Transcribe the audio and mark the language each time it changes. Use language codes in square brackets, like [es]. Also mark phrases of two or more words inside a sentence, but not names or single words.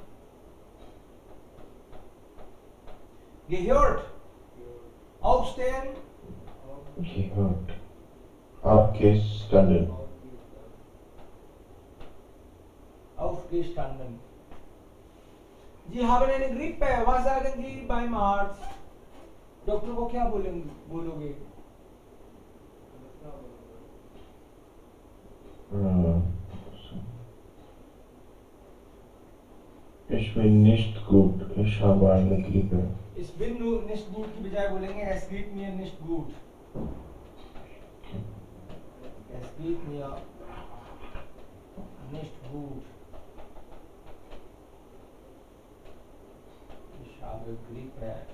[de] Gehört. Aufstehen. gehört abgestanden Aufgestanden. Sie haben eine Grippe. Was sagen Sie beim Arzt? [hi] डॉक्टर को क्या बोलोगे? [de] Ich bin nicht gut. Ich habe eine Grippe. Ich bin nur nicht gut [hi] की बजाय बोलेंगे [de] es geht mir nicht gut. Es geht mir nicht gut. Ich habe Grippe.